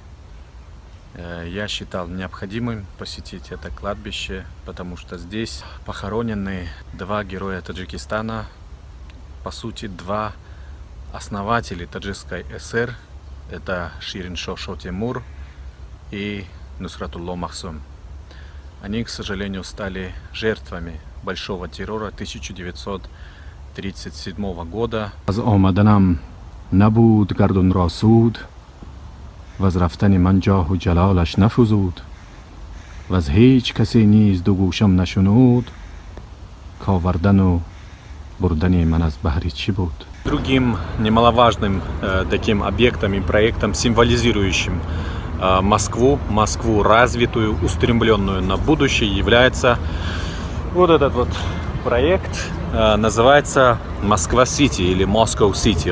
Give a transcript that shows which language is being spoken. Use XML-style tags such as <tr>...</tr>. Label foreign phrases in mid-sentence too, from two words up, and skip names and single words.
<ru>Я считал необходимым посетить это кладбище, потому что здесь похоронены два героя Таджикистана, по сути, два основателя Таджикской ССР. Это Шириншо Шотемур и Нусратулло Махсум. Они, к сожалению, стали жертвами большого террора 1937 года.</ru> <fa>از آمدنم نبود گردون را سود و از رفتن من جاه و جلالش نفزود و از هیچ کسی نیز دو گوشم نشنود کاوردن و بردن من از بحری چی بود.</fa> <ru>Другим немаловажным таким объектом и проектом, символизирующим Москву развитую, устремленную на будущее, является вот этот вот проект. Называется Москва-Сити или Moscow-City.</ru>